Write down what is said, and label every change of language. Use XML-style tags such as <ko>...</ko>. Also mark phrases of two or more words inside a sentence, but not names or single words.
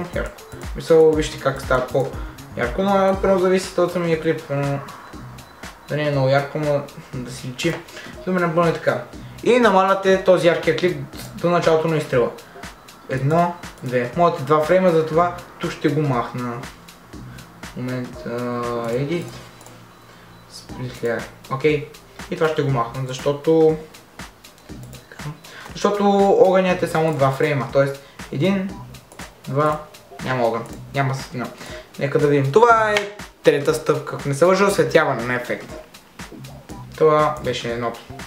<bg>Мисля, вижте как става по-ярко, но прямо зависи от самия клип. Да не е много ярко, но да си личи. Добре, напълно така. И намаляте този яркия клип до началото на изстрела. 1, 2. Моите 2 фрейма, затова тук ще го махна. Момент,</bg> <en>edit. Split layer.</en> <bg>Окей. И това ще го махна, защото огънят е само 2 фрейма. Тоест 1, 2, няма огън, няма светлина. Нека да видим. Това е трета стъпка, ако не се лъжа, осветяване на ефект. Това беше едното.</bg>